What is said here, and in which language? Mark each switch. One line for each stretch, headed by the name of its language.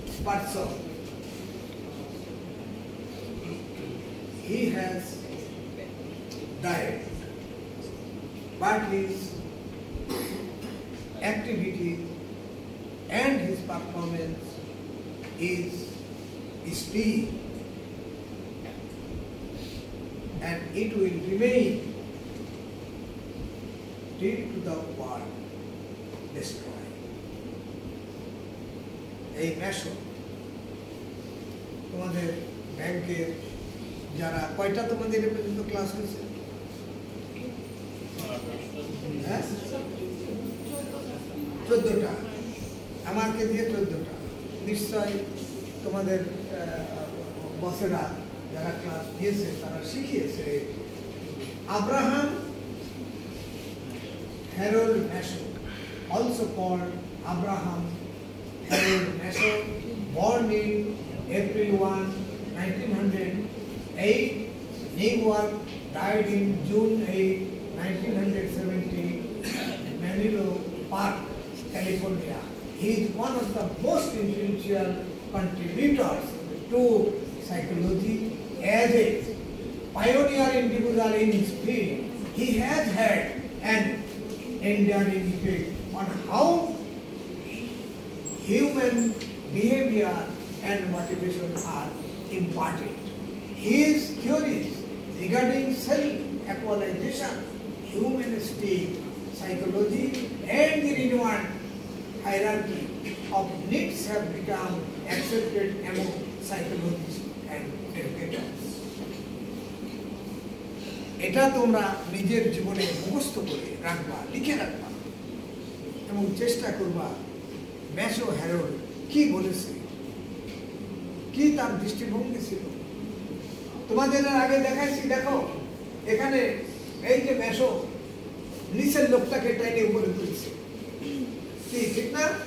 English: person, he has died, but his activity and his performance is still, and it will remain till to the world destroy.
Bangla: এই মেশো তোমাদের ব্যাংকের যারা কয়টা তোমাদের এ পর্যন্ত ক্লাস হয়েছে? হ্যাঁ, 14টা, আমাকে দিয়ে 14টা। নিশ্চয় তোমাদের বসেরা যারা ক্লাস দিয়েছে তারা শিখিয়েছে।
English: Abraham Harold Masho, also called Abraham Harold Masho, born in April 1, 1908, Newark, died in June 8, 1970, Menlo Park, California. He is one of the most influential contributors to psychology as a pioneer individual in his field. He has had an enduring effect on how human behavior and motivation are imparted. His theories regarding self-actualization, humanistic psychology, and the renewed hierarchy of needs have become accepted among psychologists and educators.
Bangla: এটা তোমরা নিজের জীবনে মুখস্থ করে রাখবা, লিখে রাখবা এবং চেষ্টা করবা ম্যাশো হ্যারোল্ড কি বলেছে, কি তার দৃষ্টিভঙ্গি ছিল। তোমাদের আগে দেখাইছি, দেখো এখানে এই যে ম্যাশো নিচের লোকটাকে টাইনে উপরে তুলছে, কি ঠিক না?